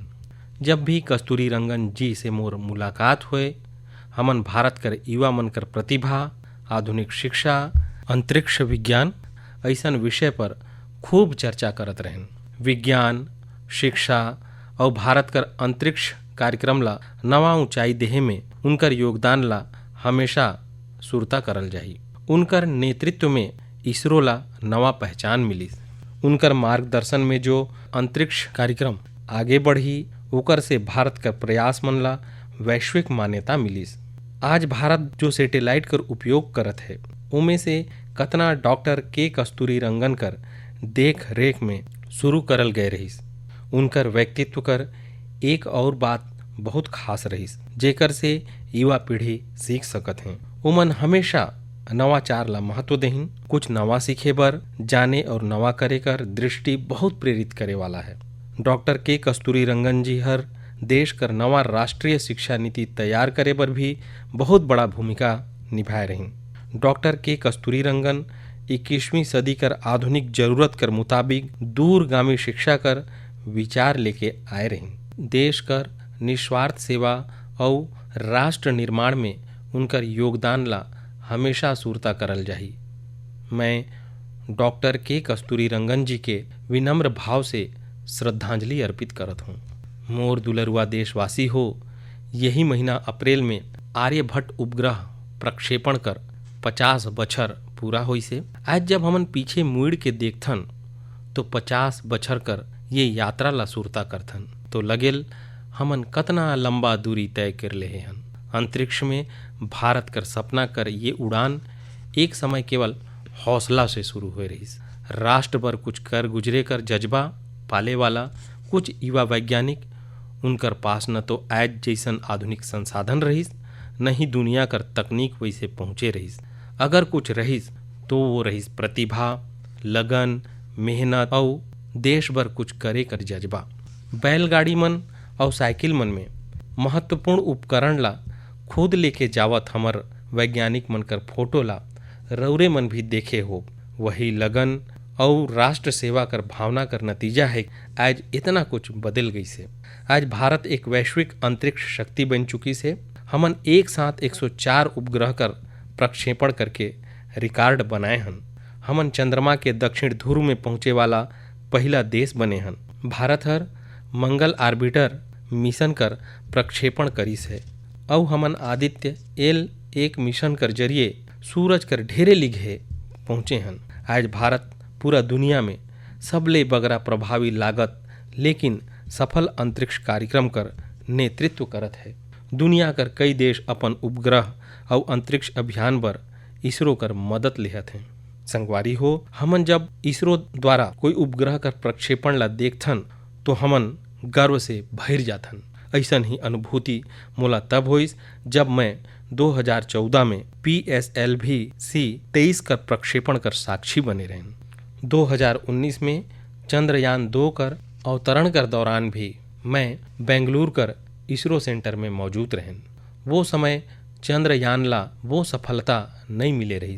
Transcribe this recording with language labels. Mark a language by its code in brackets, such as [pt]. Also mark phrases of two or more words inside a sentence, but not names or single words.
[sck] जब भी कस्तूरी रंगन जी से मोर मुलाकात हुए, हमन भारत कर युवा मन कर प्रतिभा, आधुनिक शिक्षा, अंतरिक्ष विज्ञान ऐसन विषय पर खूब चर्चा करत रहन। विज्ञान, शिक्षा और भारत कर अंतरिक्ष कार्यक्रम ला नवा ऊंचाई देहे में उनकर योगदान ला हमेशा सुरता करल जाही। उनकर नेतृत्व में इसरो ला नवा पहचान मिलिस। उनकर मार्गदर्शन में जो अंतरिक्ष कार्यक्रम आगे बढ़ी, ओकर से भारत का प्रयास मन ला वैश्विक मान्यता मिलिस। आज भारत जो सैटेलाइट कर उपयोग करत है, उमें से कतना डॉक्टर के कस्तूरी रंगन कर देख रेख में शुरू करल गए रहिस। उनकर व्यक्तित्व कर एक और बात बहुत खास रहिस, जेकर से युवा पीढ़ी सीख सकत हैं। उमन हमेशा नवाचार ला महत्व देहिन। कुछ नवा सीखे बर, जाने और नवा करे कर दृष्टि बहुत प्रेरित करे वाला है। डॉक्टर के कस्तूरी रंगन जी हर देश कर नवा राष्ट्रीय शिक्षा नीति तैयार करे बर भी बहुत बड़ा भूमिका निभाए रही। डॉक्टर के कस्तूरी रंगन 21वीं सदी कर आधुनिक जरूरत कर मुताबिक दूरगामी शिक्षा कर विचार लेके आए रही। देश कर निस्वार्थ सेवा और राष्ट्र निर्माण में उनकर योगदान ला हमेशा सुरता करल जाही। मैं डॉक्टर के कस्तूरी रंगन जी के विनम्र भाव से श्रद्धांजलि अर्पित करत हूँ। मोर दुलरुआ देशवासी हो, यही महीना अप्रैल में आर्यभट्ट उपग्रह प्रक्षेपण कर 50 बछर पूरा होई से। आज जब हमन पीछे मुड़ के देखथन तो 50 बछर कर ये यात्रा ला सुरता करथन तो लगेल हमन कतना लंबा दूरी तय कर ले हन। अंतरिक्ष में भारत कर सपना कर ये उड़ान एक समय केवल हौसला से शुरू हुए रहीस। राष्ट्र पर कुछ कर गुजरे कर जज्बा पाले वाला कुछ युवा वैज्ञानिक, उनकर पास न तो आज जैसन आधुनिक संसाधन रहीस, न ही दुनिया कर तकनीक वैसे पहुँचे रहीस। अगर कुछ रहीस तो वो रहीस प्रतिभा, लगन, मेहनत और देश भर कुछ करे कर जज्बा। बैलगाड़ी मन और साइकिल मन में महत्वपूर्ण उपकरण ला खुद लेके जावत हमर वैज्ञानिक मन कर फोटो ला रौरे मन भी देखे हो। वही लगन और राष्ट्र सेवा कर भावना कर नतीजा है आज इतना कुछ बदल गई से। आज भारत एक वैश्विक अंतरिक्ष शक्ति बन चुकी से। हमन एक साथ 104 उपग्रह कर प्रक्षेपण करके रिकॉर्ड बनाए हन। हमन चंद्रमा के दक्षिण ध्रुव में पहुंचे वाला पहला देश बने हन। भारत हर मंगल ऑर्बिटर मिशन कर प्रक्षेपण करिस है और हमन आदित्य L1 मिशन कर जरिए सूरज कर ढेरे लिघे पहुँचे हन। आज भारत पूरा दुनिया में सबले बगरा प्रभावी लागत लेकिन सफल अंतरिक्ष कार्यक्रम कर नेतृत्व करत है। दुनिया कर कई देश अपन उपग्रह और अंतरिक्ष अभियान पर इसरो कर मदद लेहत हैं। संगवारी हो, हमन जब इसरो द्वारा कोई उपग्रह कर प्रक्षेपण ला देखथन तो हमन गर्व से भर जाथन। ऐसन ही अनुभूति मोला तब होइस जब मैं 2014 में PSLV-C-23 कर प्रक्षेपण कर साक्षी बने रहें। 2019 में चंद्रयान 2 कर अवतरण कर दौरान भी मैं बेंगलुरु कर इसरो सेंटर में मौजूद रहें। वो समय चंद्रयान ला वो सफलता नहीं मिले रही।